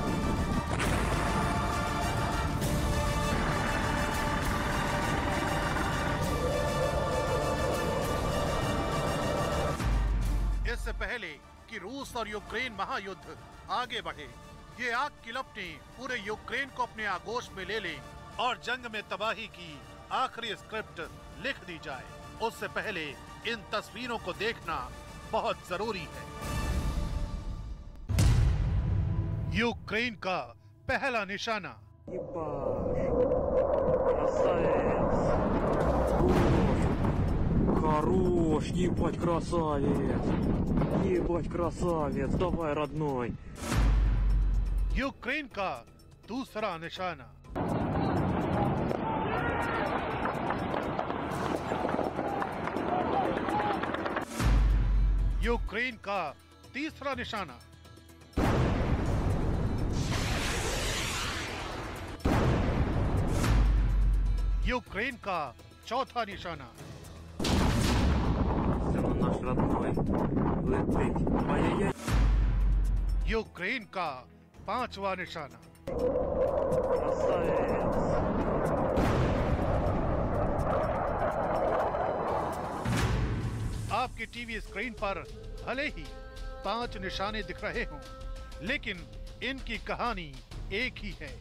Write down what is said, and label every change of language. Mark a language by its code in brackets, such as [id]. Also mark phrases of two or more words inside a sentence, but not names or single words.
[hi] इससे पहले कि रूस और यूक्रेन महायुद्ध आगे बढ़े, ये आग की लपटें पूरे यूक्रेन को अपने आगोश में ले लें और जंग में तबाही की आखिरी स्क्रिप्ट लिख दी जाए, उससे पहले इन तस्वीरों को देखना बहुत जरूरी है। यूक्रेन का पहला निशाना। [ru] Хорош, ебать, красавец! Ебать, красавец! Давай, родной! [hi] यूक्रेन का दूसरा निशाना। यूक्रेन का तीसरा निशाना। यूक्रेन का चौथा निशाना। [ru] Наш родной летит. Ай-яй-яй. [hi] यूक्रेन का पांचवा निशाना। [ru] Красавец! [hi] आपकी [en] TV screen [hi] पर भले ही 5 निशाने दिख रहे हों, लेकिन इनकी कहानी एक ही है।